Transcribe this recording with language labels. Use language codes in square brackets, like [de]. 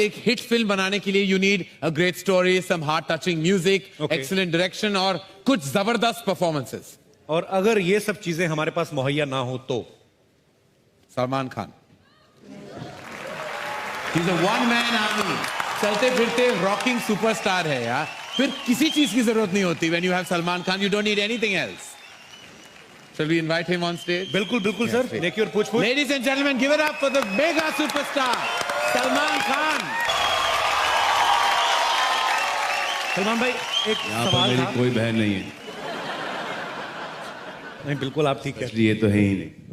[hi] एक hit film बनाने के लिए [en] you need a great story, some heart touching music, excellent direction [hi] और कुछ जबरदस्त [en] Performances. [hi] और अगर ये सब चीजें हमारे पास मुहैया ना हो तो? Salman Khan. [en] He's a one man army. [hi] चलते फिरते रॉकिंग सुपरस्टार है यार, फिर किसी चीज की जरूरत नहीं होती। [en] When you have Salman Khan, you don't need anything else. Shall we invite him on stage? [hi] बिल्कुल बिल्कुल सर, देखिए और पूछ। [en] Ladies and gentlemen, give it up for the mega superstar Salman Khan. [hi] Salman भाई, एक सवाल था। कोई बहन नहीं है। नहीं, बिल्कुल आप ठीक है। ये तो है ही नहीं।